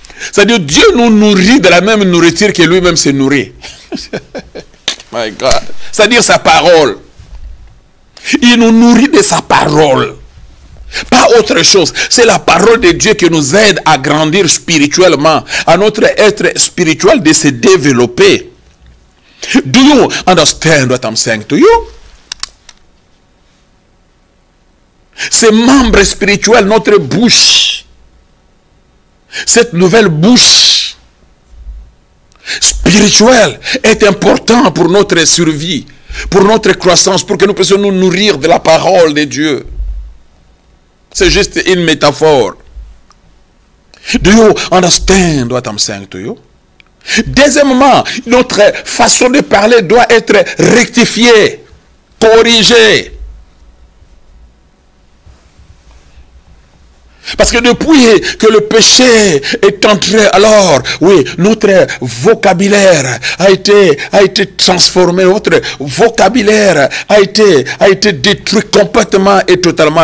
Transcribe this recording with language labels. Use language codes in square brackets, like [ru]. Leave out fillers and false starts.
[fr] C'est-à-dire Dieu nous nourrit de la même nourriture que lui-même se nourrit. [en] My God. [fr] C'est-à-dire sa parole. Il nous nourrit de sa parole. Pas autre chose. C'est la parole de Dieu qui nous aide à grandir spirituellement, à notre être spirituel de se développer. [en] Do you understand what I'm saying to you? [fr] Ces membres spirituels, notre bouche, cette nouvelle bouche spirituelle est importante pour notre survie, pour notre croissance, pour que nous puissions nous nourrir de la parole de Dieu. C'est juste une métaphore. [en] Do you understand what I'm saying to you? [fr] Deuxièmement, notre façon de parler doit être rectifiée, corrigée. Parce que depuis que le péché est entré, alors, oui, notre vocabulaire a été transformé, notre vocabulaire a été détruit complètement et totalement.